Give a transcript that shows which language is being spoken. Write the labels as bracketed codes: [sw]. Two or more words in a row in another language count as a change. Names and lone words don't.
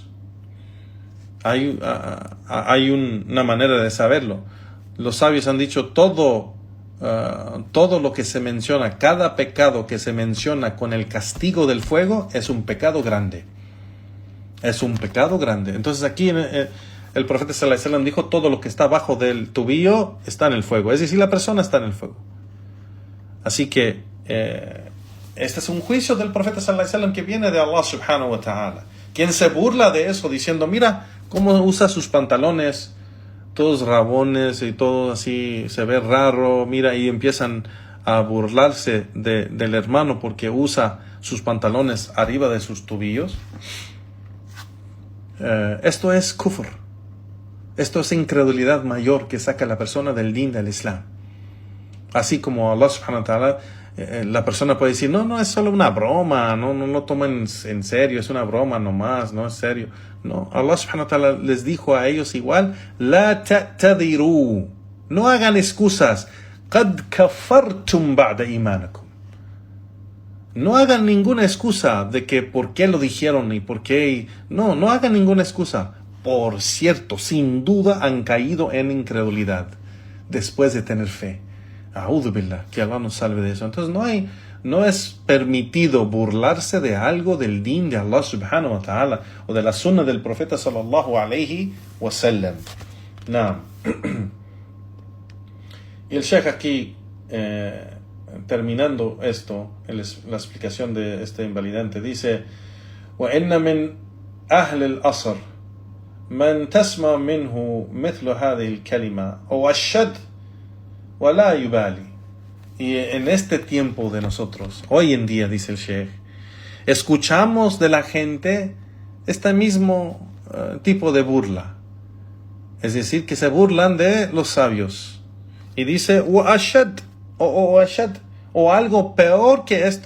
[es] Hay una manera de saberlo. Los sabios han dicho todo lo que se menciona, cada pecado que se menciona con el castigo del fuego es un pecado grande. Es un pecado grande. Entonces aquí el profeta [ar] صلى الله عليه وسلم [es] dijo, todo lo que está abajo del tobillo está en el fuego. Es decir, la persona está en el fuego. Así que este es un juicio del profeta [ar] صلى الله عليه وسلم [es] que viene de Allah [ar] سبحانه وتعالى. [es] Quien se burla de eso diciendo, mira cómo usa sus pantalones, todos rabones y todo así, se ve raro, mira, y empiezan a burlarse del hermano porque usa sus pantalones arriba de sus tobillos. Esto es kufr. Esto es incredulidad mayor que saca a la persona del din del Islam. Así como Allah [ar] سبحانه وتعالى [es] la persona puede decir, no, es solo una broma, no tomen en serio, es una broma nomás, no es serio. No, Allah [ar] سبحانه وتعالى [es] les dijo a ellos igual, [ar] لا تعتذروا, [es] no hagan excusas, [ar] قد كفرتم بعد إيمانكم. [es] No hagan ninguna excusa de que por qué lo dijeron y por qué. No hagan ninguna excusa. Por cierto, sin duda han caído en incredulidad después de tener fe. [ar] أعوذ بالله, [es] que Allah nos salve de eso. Entonces no es permitido burlarse de algo del din de Allah [ar] سبحانه وتعالى [es] o de la sunna del profeta [ar] صلى الله عليه وسلم. [es] Y el Sheikh aquí, terminando esto, la explicación de este invalidante, dice: [ar] وَإِنَّ مِنْ أَهْلِ الْأَصْرِ مَنْ تَسْمَى مِنْهُ مِثْلُ هذه الكلمة أو أشد ولا يبالي. [es] Y en este tiempo de nosotros, hoy en día, dice el Sheikh, escuchamos de la gente este mismo tipo de burla, es decir, que se burlan de los sabios, y dice وَأَشَدْ o algo peor que esto.